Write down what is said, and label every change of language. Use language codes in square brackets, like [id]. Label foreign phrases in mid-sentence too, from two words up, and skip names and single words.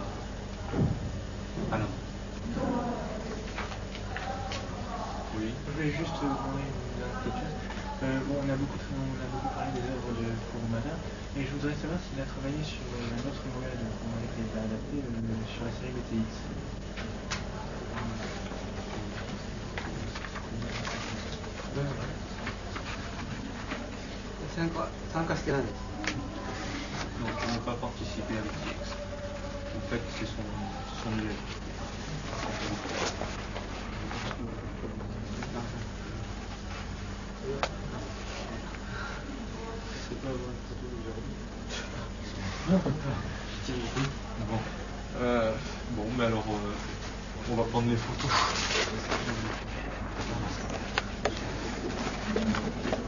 [fr] Alain. Oui. Je voulais juste demander une dernière question. On a beaucoup parlé des œuvres de Kurumada, et je voudrais savoir s'il a travaillé sur un autre manga de Kurumada qui a été adapté sur la série BTX. [ja] 参加してないです。 [fr] Non, je n'ai pas participé à BTX. En fait, c'est son élève. Bon, mais alors, on va prendre les photos.